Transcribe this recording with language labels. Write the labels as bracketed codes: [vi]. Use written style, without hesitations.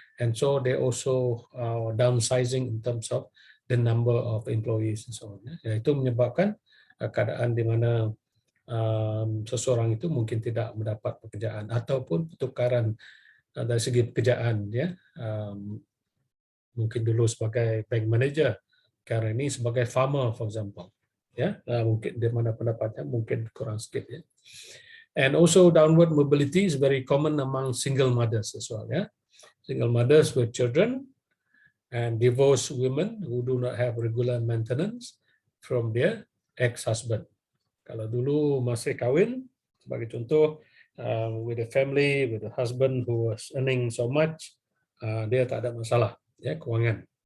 [en] And so they also downsizing in terms of the number of employees and so on. [ms] Itu menyebabkan keadaan di mana seseorang itu mungkin tidak mendapat pekerjaan ataupun pertukaran dari segi pekerjaan, ya, mungkin dulu sebagai bank manager, sekarang ini sebagai farmer, [en] for example, [ms] ya, mungkin di mana pendapatnya mungkin kurang sedikit, ya. [en] And also downward mobility is very common among single mothers as well, ya, single mothers with children and divorced women who do not have regular maintenance from their ex-husband. [ms] Kalau dulu masih kahwin, sebagai contoh, [en] with a family, with a husband who was earning so much, [ms] dia tak ada masalah, ya, kewangan.